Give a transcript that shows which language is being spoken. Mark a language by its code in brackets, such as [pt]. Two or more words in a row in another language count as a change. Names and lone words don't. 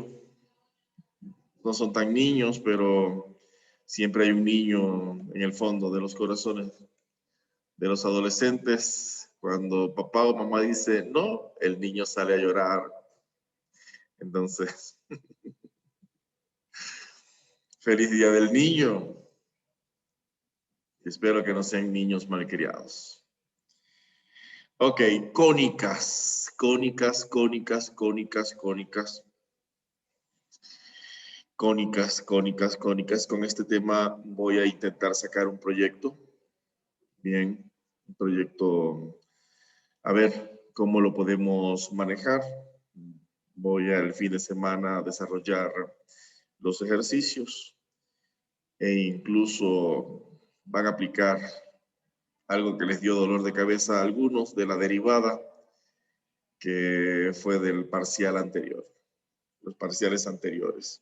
[es] No son tan niños, pero siempre hay un niño en el fondo de los corazones de los adolescentes. Cuando papá o mamá dice no, el niño sale a llorar. Entonces, feliz Día del Niño. Espero que no sean niños malcriados. Ok, cónicas, cónicas, cónicas, cónicas, cónicas. Cónicas, cónicas, cónicas. Con este tema voy a intentar sacar un proyecto. Bien, un proyecto, a ver cómo lo podemos manejar. Voy al fin de semana a desarrollar los ejercicios e incluso van a aplicar algo que les dio dolor de cabeza a algunos de la derivada que fue del parcial anterior, los parciales anteriores.